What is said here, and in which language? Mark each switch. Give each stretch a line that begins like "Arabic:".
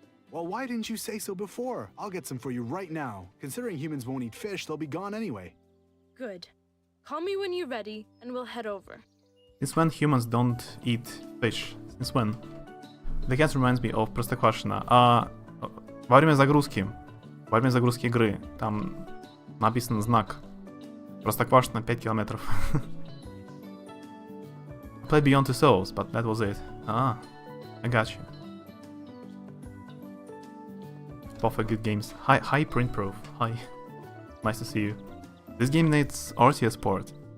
English: Well, why didn't you say so before? I'll get some for you right now. Considering humans won't eat fish, they'll be gone anyway. Good. Call me when you're ready, and we'll head over. Since when humans don't eat fish? Since when? The cat reminds me of Простоквашино.
Russian: Во время загрузки игры, там написан знак Простоквашино 5 километров.
English: I played Beyond Two Souls, but that was it. I got you. Perfect good games. Hi Print Proof. Hi. Nice to see you. This game needs RTS port.